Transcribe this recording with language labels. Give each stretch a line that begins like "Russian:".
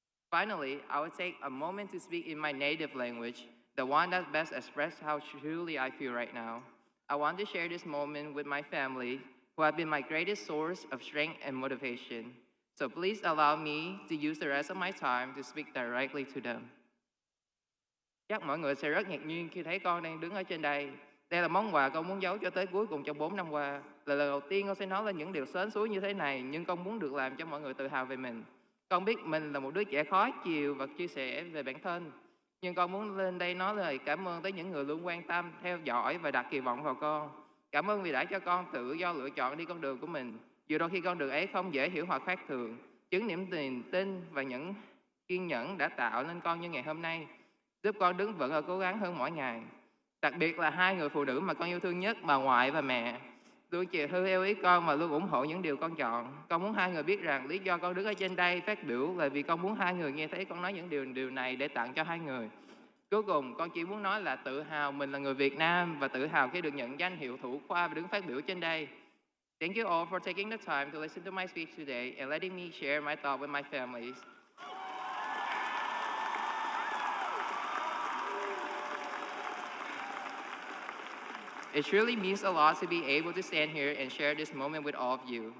English: Finally, I would take a moment to speak in my native language, the one that best expresses how truly I feel right now. I want to share this moment with my family, who have been my greatest source of strength and motivation. So please allow me to use the rest of my time to speak directly to them.
Vietnamese: Chắc mọi người sẽ rất ngạc nhiên khi thấy con đang đứng ở trên đây. Đây là món quà con muốn giấu cho tới cuối cùng trong 4 năm qua. Là lần đầu tiên con sẽ nói lên những điều sến súa như thế này, nhưng con muốn được làm cho mọi người tự hào về mình. Con biết mình là một đứa trẻ khó chịu và chia sẻ về bản thân. Nhưng con muốn lên đây nói lời cảm ơn tới những người luôn quan tâm, theo dõi và đặt kỳ vọng vào con. Cảm ơn vì đã cho con tự do lựa chọn đi con đường của mình. Dù đôi khi con đường ấy không dễ hiểu hoặc khác thường. Chính niềm tin và những kiên nhẫn đã tạo nên con như ngày hôm nay, giúp con đứng vững và cố gắng hơn mỗi ngày. Đặc biệt là hai người phụ nữ mà con yêu thương nhất, bà ngoại và mẹ, luôn chiều theo ý con và luôn ủng hộ những điều con chọn. Con muốn hai người biết rằng lý do con đứng ở trên đây phát biểu là vì con muốn hai người nghe thấy con nói những điều này để tặng cho hai người. Cuối cùng, con chỉ muốn nói là tự hào mình là người Việt Nam và tự hào khi được nhận danh hiệu thủ khoa và đứng phát biểu trên đây.
English: Thank you all for taking the time to listen to my speech today and letting me share my thoughts with my families. It truly means a lot to be able to stand here and share this moment with all of you.